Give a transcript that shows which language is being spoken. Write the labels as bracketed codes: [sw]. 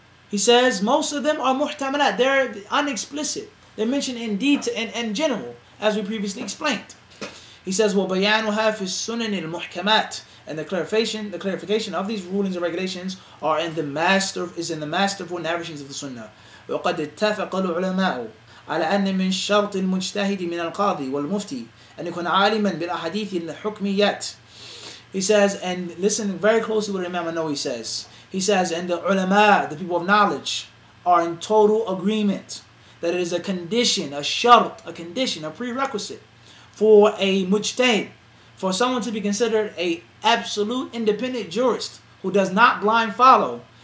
[en] He says most of them are muhtamalat. They're unexplicit. They're mentioned in detail and in general, as we previously explained. He says, [ar] وَبَيَانُهَا فِي السُّنَنِ الْمُحْكَمَاتِ. [en] And the clarification of these rulings and regulations is in the masterful narrations of the Sunnah. [ar] وَقَدْ اتَّفَقَ الْعُلَمَاءُ على أن من شرط المجتهد من القاضي والمفتي أن يكون عالما بالأحاديث الحكميات. [en] He says, and listen very closely what Imam An-Nawawi says. He says, and the ulama, the people of knowledge, are in total agreement that it is a condition, a shart, a condition, a prerequisite for a mujtahid, for someone to be considered a absolute independent jurist who does not blind follow.